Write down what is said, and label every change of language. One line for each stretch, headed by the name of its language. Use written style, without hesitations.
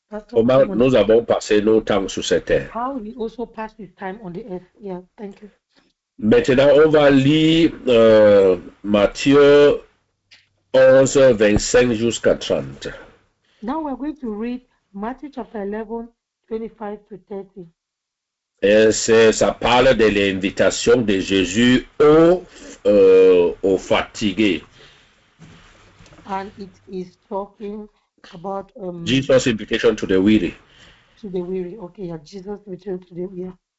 French: Comment nous avons passé nos temps sur cette terre.
English: how he also passed his time on the earth. Yeah, thank you.
French: Maintenant, on va lire Matthieu 11, 25 jusqu'à 30.
English: Now we're going to read Matthew chapter 11, 25 to 30.
French: Et ça parle de l'invitation de Jésus aux fatigués.
English: And it is talking about Jesus' invitation to the weary. to the weary. Okay, yeah, Jesus returned to the weary.